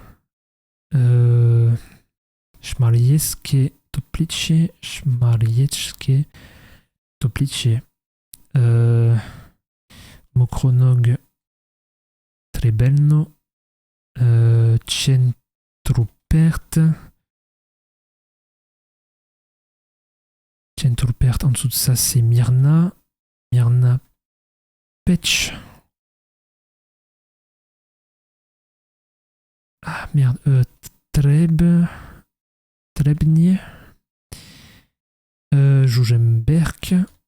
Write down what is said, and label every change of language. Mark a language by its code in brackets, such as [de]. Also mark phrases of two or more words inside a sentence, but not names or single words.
[fr] Šmarješke Toplice. Mokronog Trebelno. Centrupert. En dessous de ça, c'est Mirna. Pech. Ah merde. Trebnie. Žužemberk.